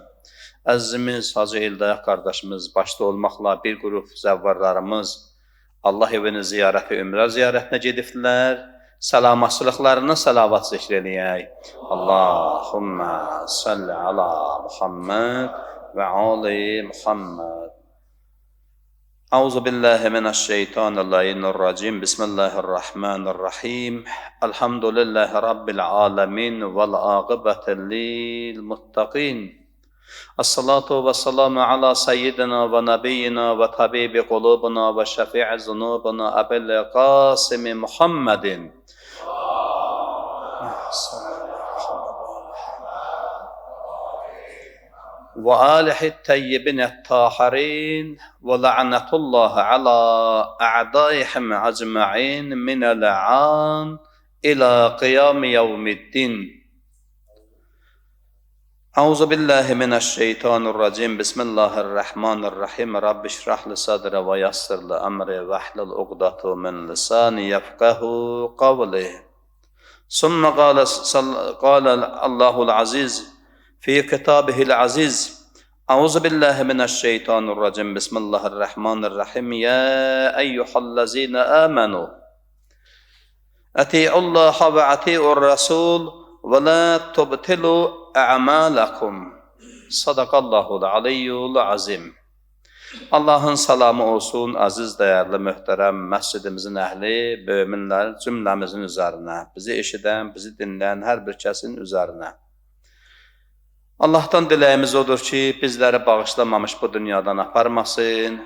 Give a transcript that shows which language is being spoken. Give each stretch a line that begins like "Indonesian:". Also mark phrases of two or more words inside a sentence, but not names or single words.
Azerbaijani: Əzizimiz Hacı Eldayaq qardaşımız başda olmaqla bir qrup zəvvarlarımız Allah evini ziyarəti, ümrə ziyarətinə gedibdilər. Salamatçılıqlarına salavat zikr eləyək.
Arabic: اللهم صل على محمد وآل محمد. أعوذ بالله من الشيطان الرجيم. بسم الله الرحمن الرحيم. الحمد لله رب العالمين والعاقبة للمتقين. والصلاة والسلام على سيدنا ونبينا وطبيب قلوبنا وشفيع ذنوبنا أبي القاسم محمد. وآله الطيبين الطاهرين ولعنة الله على أعدائهم أجمعين من الآن إلى قيام يوم الدين. أعوذ بالله من الشيطان الرجيم. Bismillahirrahmanirrahim. رب اشرح لي صدري ويسر لي أمري واحلل عقدة من لساني يفقهوا قولي. ثم قال الله العزيز في كتابه العزيز. أعوذ بالله من الشيطان الرجيم. بسم الله الرحمن الرحيم. يا أيها الذين آمنوا أطيعوا الله وأطيعوا الرسول ولا تبطلوا أعمالكم. صدق الله العلي العظيم.
Azerbaijani: Allahın salamı olsun, aziz, dəyərli, möhtərəm məscidimizin əhli, möminlər cümləmizin üzərinə, bizi eşidən, bizi dinləyən hər bir kəsin üzərinə. Allahdan diləyimiz odur ki, bizləri bağışlamamış bu dünyadan aparmasın.